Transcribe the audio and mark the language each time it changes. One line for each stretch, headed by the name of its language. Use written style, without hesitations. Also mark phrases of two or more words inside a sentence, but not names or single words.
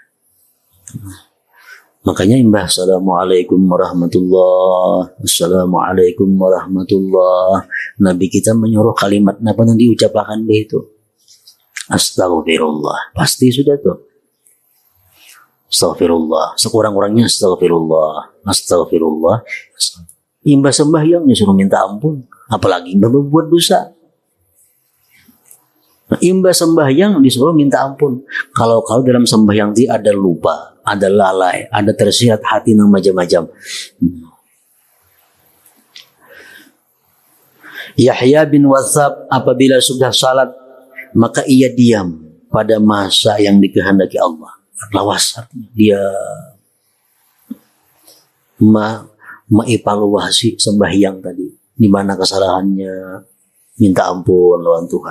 Banjar: Makanya imbah
Arabic: السلام عليكم ورحمة الله، السلام عليكم ورحمة الله.
Banjar: Nabi kita menyuruh kalimat apa yang diucapkan begitu. Astaghfirullah, pasti sudah tuh. Astaghfirullah, sekurang-kurangnya
Arabic: أستغفر الله، أستغفر الله.
Banjar: Imbah sembahyang disuruh minta ampun, apalagi imbah berbuat dosa. Imbas sembahyang disuruh minta ampun. Kalau dalam sembahyang itu ada lupa, ada lalai, ada tersirat hati yang macam-macam.
Indonesian: Yahya bin Wathab apabila sudah salat maka ia diam pada masa yang dikehendaki Allah.
Banjar: Lawas artinya dia mengevaluasi sembahyang tadi, di mana kesalahannya, minta ampun lawan Tuhan.